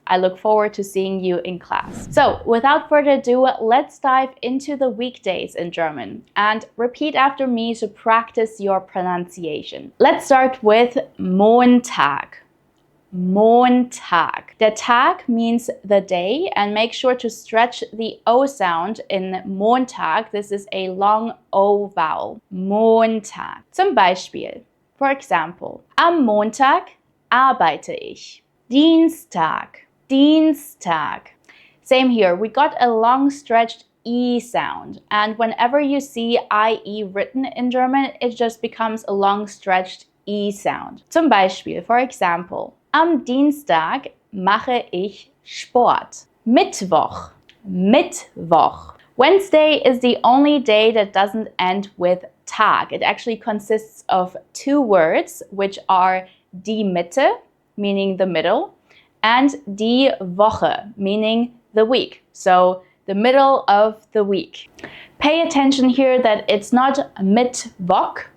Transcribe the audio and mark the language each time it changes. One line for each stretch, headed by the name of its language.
English: I look forward to seeing you in class. So, without further ado, let's dive into the weekdays in German and repeat after me to practice your pronunciation. Let's start with Montag. Montag. Der Tag means the day, and make sure to stretch the O sound in Montag. This is a long O vowel. Montag.
German: Zum Beispiel,
English: for example,
German: am Montag arbeite ich. Dienstag. Dienstag.
English: Same here, we got a long stretched E sound, and whenever you see IE written in German, it just becomes a long stretched E sound.
German: Zum Beispiel,
English: for example,
German: am Dienstag mache ich Sport. Mittwoch. Mittwoch.
English: Wednesday is the only day that doesn't end with Tag. It actually consists of two words, which are die Mitte, meaning the middle, and die Woche, meaning the week. So the middle of the week. Pay attention here that it's not Mittwoch.